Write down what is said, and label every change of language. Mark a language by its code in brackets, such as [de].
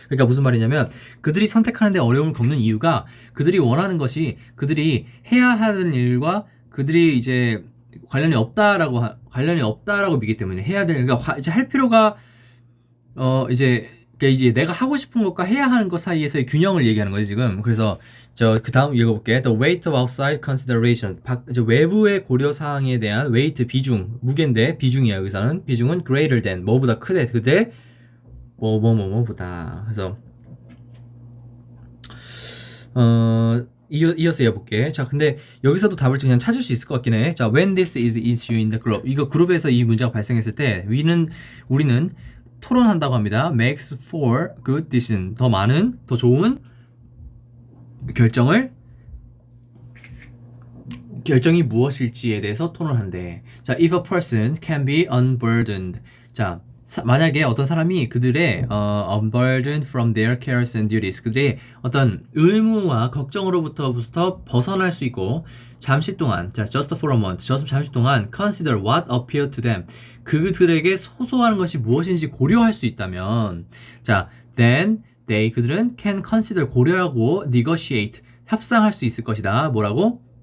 [ko] 그러니까 무슨 말이냐면 그들이 선택하는데 어려움을 겪는 이유가 그들이 원하는 것이 그들이 해야 하는 일과 그들이 이제 관련이 없다라고 믿기 때문에 해야 되는 그러니까 이제 할 필요가 이제 내가 하고 싶은 것과 해야 하는 것 사이에서의 균형을 얘기하는 거지 지금. 그래서 그 다음 읽어볼게. [en] The weight of outside consideration. [ko] 외부의 고려 사항에 대한 weight 비중, 무게인데 비중이야 여기서는. 비중은 [en] greater than [ko] 뭐보다 크대. 그대 뭐보다. 그래서 이어서 해볼게. 자, 근데 여기서도 답을 그냥 찾을 수 있을 것 같긴 해. 자, [en] when this is issue in the group. [ko] 이거 그룹에서 이 문제가 발생했을 때 우리는 토론한다고 합니다. [en] makes for good decision. [ko] 더 많은, 더 좋은 결정이 무엇일지에 대해서 토론한대. [en] 자, if a person can be unburdened. [ko] 자, 만약에 어떤 사람이 그들의 [en] unburdened from their cares and duties. [ko] 그들의 어떤 의무와 걱정으로부터 벗어날 수 있고 잠시 동안, 자, [en] just for a moment, [ko] 잠시 동안 [en] consider what appeal to them. [ko] 그들에게 소소한 것이 무엇인지 고려할 수 있다면, 자, then 그들은 [en] can consider [ko] 고려하고 negotiate 협상할 수 있을 것이다. 뭐라고?